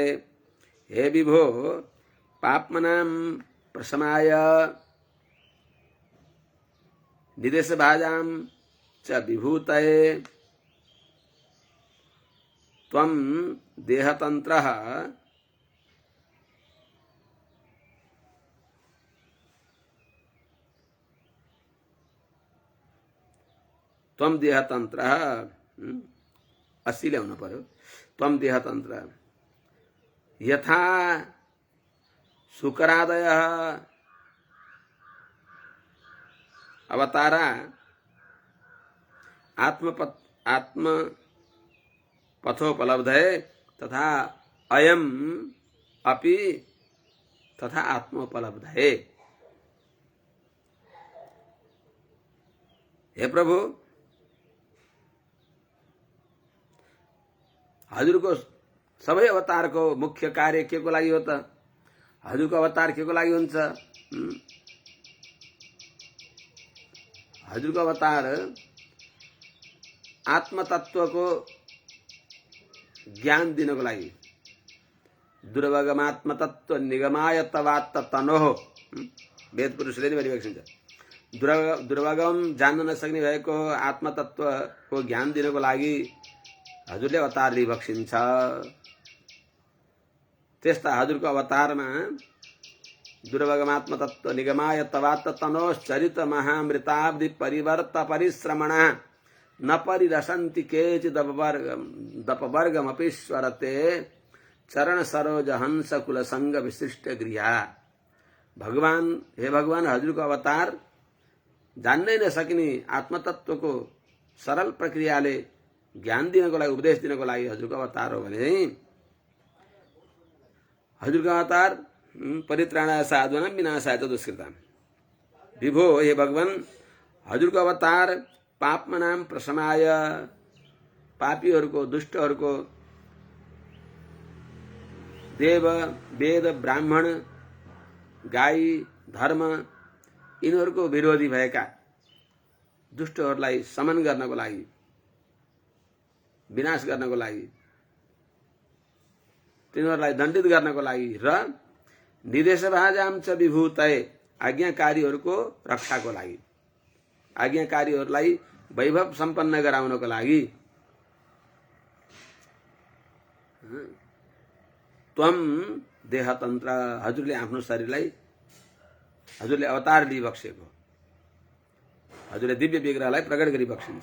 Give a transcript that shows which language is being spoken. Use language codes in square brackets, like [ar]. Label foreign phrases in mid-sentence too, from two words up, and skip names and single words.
[sa] हे विभो पाप्मनां प्रशमाय निदेश भाजां च विभूतये त्वं देहतन्त्रः त्वं देहतन्त्रः [ne] अस्सी ल्याउनु पर्यो। [sa] त्वं देहतन्त्र यथा शुकरादयः अवतारा आत्मपथोपलब्धये तथा अयम अपि तथा आत्मोपलब्धये। [ne] हे प्रभु, हजुरको सबै अवतारको मुख्य कार्य के को लागि हो त? हजुरको अवतार के को लागि हुन्छ? हजुरको अवतार आत्मतत्वको ज्ञान दिनको लागि। [sa] दुर्वगमात्मतत्व निगमाय तवात्त तनोः [ne] वेद पुरुषले नै भनिरहेको छ। दुर्वगम जान्न नसक्ने भएको आत्मतत्वको ज्ञान दिनको लागि हजुरले अवतार लिइबक्सिन्छ। त्यस्ता हजुरको अवतारमा [sa] दुर्वगमात्मतत्व निगमाय तवात्त तनोश्चरित महामृताब्धि परिवर्त परिश्रमण न परिरसन्ति केचिदपवर्गमपीश्वरते चरण सरोज हंस कुल संग विशिष्ट गृहा। [ne] भगवान, हे भगवान, हजुरको अवतार जान्नै नसकिने आत्मतत्वको सरल प्रक्रियाले ज्ञान दिनको लागि, उपदेश दिनको लागि हजुरको अवतार हो भने हजुरको अवतार [sa] परित्राणाय साधूनां विनाशाय च दुष्कृताम्। [ne] विभो, हे भगवान, हजुरको अवतार [sa] पापमनां प्रशमाय [ne] पापीहरूको, दुष्टहरूको, देव वेद ब्राह्मण गाई धर्म यिनीहरूको विरोधी भएका दुष्टहरूलाई समन गर्नको लागि, विनाश गर्नको लागि, तिनीहरूलाई दण्डित गर्नको लागि र [sa] निदेश भाजां च विभूतये [ne] आज्ञाकारीहरूको रक्षाको लागि, आज्ञाकारीहरूलाई वैभव सम्पन्न गराउनको लागि [sa] त्वं देहतन्त्र, [ne] हजुरले आफ्नो शरीरलाई, हजुरले अवतार लिइबक्सेको, हजुरले दिव्य विग्रहलाई प्रकट गरिबक्सिन्छ।